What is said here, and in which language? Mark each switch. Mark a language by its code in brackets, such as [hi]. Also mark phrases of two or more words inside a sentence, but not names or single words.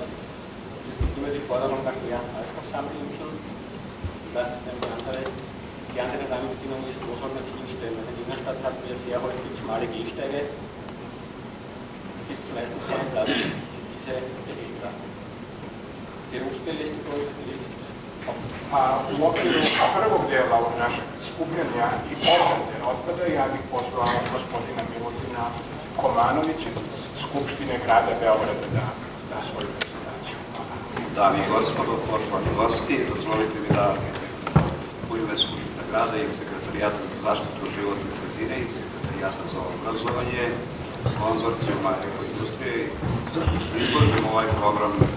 [de] Es gibt immer die Forderung nach mehr Hallschusssammelinseln. Ich weiß nicht, die andere Rahmenbedingung ist, wo soll man die hinstellen? In der Innenstadt hatten wir sehr häufig schmale Gehsteige. Da gibt es meistens keinen Platz für diese Behälter. Berufsbelästigung ist [sr] u okviru prvog dela ovog našeg skupljanja i obrade otpada ja bih pozvao gospodina Milutina Komanovića iz Skupštine grada Beograda da svoju prezentaciju. Dame i gospodo, poštovani gosti, dozvolite mi da u ime Skupštine grada i Sekretarijata za zaštitu životne sredine i Sekretarijata za obrazovanje, konzorcijuma Ekoindustrije izložim ovaj program.